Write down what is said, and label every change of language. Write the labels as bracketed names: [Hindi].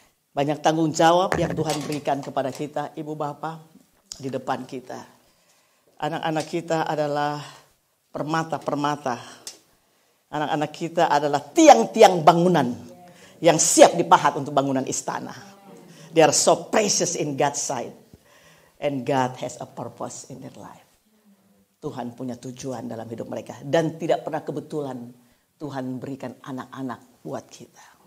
[Indonesian] Banyak tanggung jawab yang Tuhan berikan kepada kita, ibu bapak. Di depan kita. Anak-anak kita adalah permata-permata. Anak-anak kita adalah tiang-tiang bangunan yang siap dipahat untuk bangunan istana. [English] They are so precious in God's sight. And God has a purpose in their life. [Indonesian] Tuhan punya tujuan dalam hidup mereka. Dan tidak pernah kebetulan Tuhan berikan anak-anak buat kita.